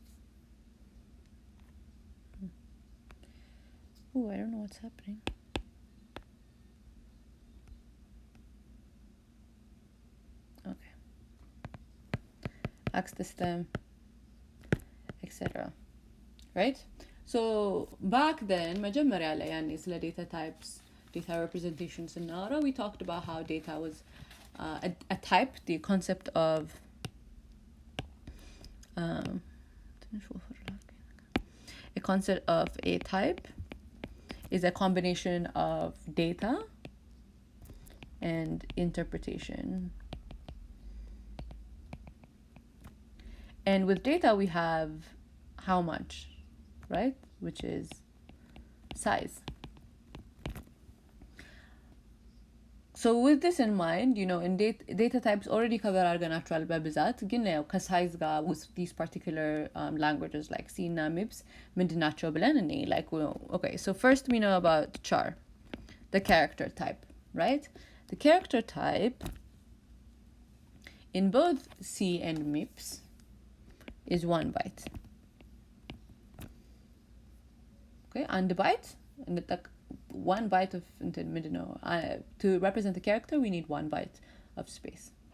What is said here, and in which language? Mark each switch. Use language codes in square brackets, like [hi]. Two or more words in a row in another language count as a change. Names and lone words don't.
[en] Oh, I don't know what's happening. Okay. Access them, etc. Right? So back then, [am] መጀመሪያ ላይ ያኔ ስለ [en] data types, data representations እናወራ, we talked about how data was a type, the concept of a concept of a type is a combination of data and interpretation. And with data we have how much, right? Which is size. So with this in mind, you know, in data types already cover [am] አድርገናቸዋል በብዛት, ግን ያው ከሳይዝ ጋር [en] with these particular languages like C እና MIPS [am] ምንድናቸው ብለን እኔ [en] like, okay, so first we know about char, the character type, right? The character type in both C and MIPS is 1 byte. Okay, and the byte, and the 1 byte of to represent the character we need 1 byte of space.